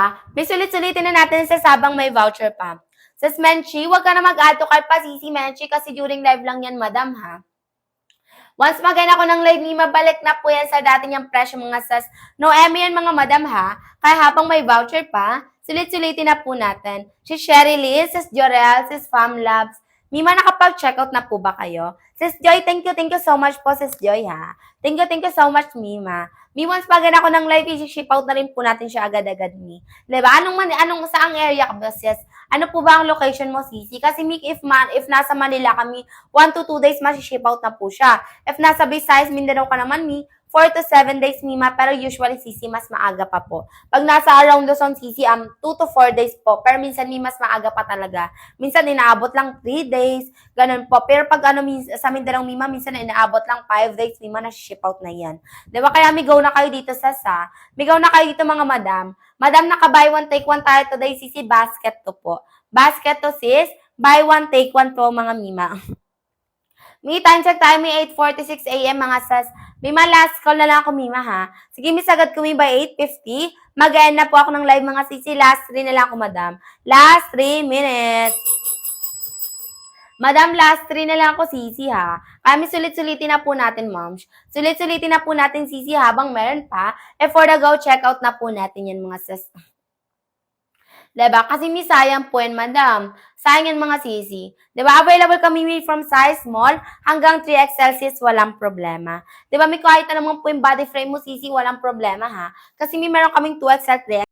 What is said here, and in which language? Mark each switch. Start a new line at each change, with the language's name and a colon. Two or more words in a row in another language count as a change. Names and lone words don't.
Filipino: May sulit-sulitin na natin sa sabang may voucher pa. Sis Menchi, wag ka na mag-
English: add to cart
Filipino: pa, sisi, Menchi, kasi during live lang yan, madam, ha. Once magana ko ng live, Mima, balik na po yan sa dati niyang presyo, mga sas. No, yan, mga madam, ha. Kaya habang may voucher pa, sulit-sulitin na po natin. Si Sherry Liz, Sis Jorel, Sis Fam Labs. Mima, nakapag-checkout na po ba kayo? Sis Joy,
English: thank you so much
Filipino: po,
English: Sis Joy,
Filipino: ha.
English: Thank you so much,
Filipino: Mima. Mi, once magana ko ng live, i-ship out na rin po natin siya agad-agad, Mi. Diba? Saang area ka ba, sis? Ano po ba ang location mo, sisi? Kasi, Mi, if nasa Manila kami,
English: 1 to 2 days, ship out
Filipino: na po siya. If nasa Visayas, Mindanao ka naman, Mi,
English: 4 to 7 days,
Filipino: Mima, pero usually, Sisi, mas maaga pa po. Pag nasa around Luzon, Sisi,
English: 2 to 4 days
Filipino: po. Pero minsan, Mima, mas maaga pa talaga. Minsan, inaabot lang 3 days, ganun po. Pero pag sa Mindanao, Mima, minsan inaabot lang 5 days, Mima, na-ship out na yan. Diba? Kaya migaw na kayo dito sa migaw na kayo dito, mga madam. Madam, naka-
English: buy one, take one
Filipino: tayo today, Sisi, basket to po. Basket to, sis.
English: Buy one, take one
Filipino: po, mga Mima. May
English: time check
Filipino: tayo, may 8:46 a.m. mga sas. Mima,
English: last call
Filipino: na lang ako, Mima, ha? Sige, misagad ko, by 8:50. Mag-end na po ako ng live, mga sisi. Last 3 na lang ako, madam.
English: Last 3 minutes.
Filipino: Madam, last 3 na lang ako, sisi, ha? Kami sulit-sulitin na po natin, moms. Sulit-sulitin na po natin, sisi, habang meron pa.
English: For the go, check out
Filipino: na po natin yan, mga sas. Diba? Kasi may sayang po yan, madam. Sayang yan, mga sisi. Diba? Available kami
English: from size small
Filipino: hanggang 3XL, sis, walang problema. Diba? May kahit na naman po yung
English: body frame
Filipino: mo, sisi, walang problema, ha? Kasi may meron kaming 2XL, 3XL.